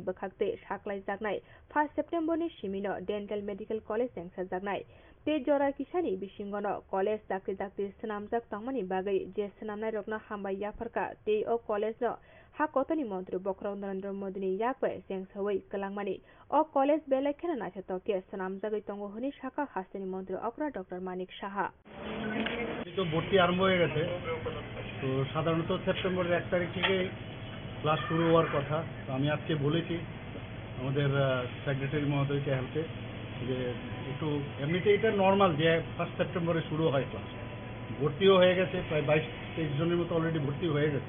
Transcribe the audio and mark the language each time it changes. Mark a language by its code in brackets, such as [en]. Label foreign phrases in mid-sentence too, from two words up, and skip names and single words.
[trp] बोखाक्ते साख्लाय जागनाय 1 सेप्टेम्बरनि सिमिनो डेन्टल मेडिकल कलेज सेंसर जागनाय ते जरा किसानि बिसिंगनो कलेज दाक्ति दाक्ति सनामजाक तंगमानि बागै जे सनामनाय रगनो हामबाय याफरका ते ओ कलेजनो हा कतनि मन्त्री बक्राव नरेन्द्र मोदीनि याकबे जेंसोवै कलांगमानि ओ कलेज बेलेखेना नायथातके सनामजागै तंगो हनि शाखा हास्तिनि मन्त्री अकरा डक्टर मानिक साहा [bn] তো ভর্তি আরম্ভ হয়ে গেছে। তো সাধারণত সেপ্টেম্বরের 1 তারিখ থেকে ক্লাস শুরু হওয়ার কথা। তো আমি আজকে বলেছি আমাদের সেক্রেটারি মহোদয়কে হেল্পে যে একটু এমনিতে এটা নর্মাল যে 1 সেপ্টেম্বরে শুরু হয় ক্লাস। ভর্তিও হয়ে গেছে, প্রায় 22-23 জনের মতো অলরেডি ভর্তি হয়ে গেছে।